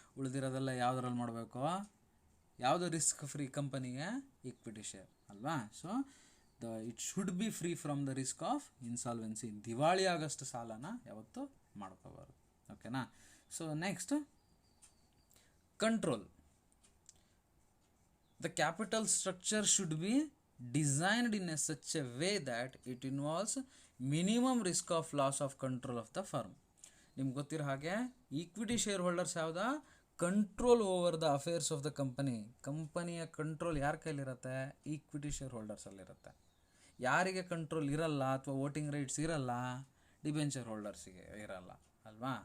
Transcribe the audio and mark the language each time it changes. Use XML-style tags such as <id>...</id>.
<kn>ಉಳಿದಿರೋದೆಲ್ಲ ಯಾವುದ್ರಲ್ಲಿ ಮಾಡಬೇಕು, ಯಾವುದು ರಿಸ್ಕ್ ಫ್ರೀ ಕಂಪನಿಗೆ ಈಕ್ವಿಟಿ ಶೇರ್ ಅಲ್ವಾ?</kn> <en>So it should be free from the risk of insolvency.</en> <kn>ದಿವಾಳಿ ಆಗೋಷ್ಟು ಸಾಲನ ಯಾವತ್ತೂ ಮಾಡ್ಕೋಬಾರ್ದು, ಓಕೆನಾ?</kn> <en>So next control. The capital structure should be designed in such a way that it involves minimum risk of loss of control of the firm.</en> <kn>ನಿಮ್ಗೆ ಗೊತ್ತಿರೋ ಹಾಗೆ equity share holders ಯಾವುದಾ,</kn> <en>control over the affairs of the</en> <kn>ಕಂಪನಿಯ control ಯಾರ ಕೈಲಿರುತ್ತೆ, equity share ಹೋಲ್ಡರ್ಸಲ್ಲಿರುತ್ತೆ. ಯಾರಿಗೆ control ಇರಲ್ಲ ಅಥವಾ voting rights ಇರಲ್ಲ, debenture ಹೋಲ್ಡರ್ಸಿಗೆ ಇರಲ್ಲ ಅಲ್ವಾ?</kn>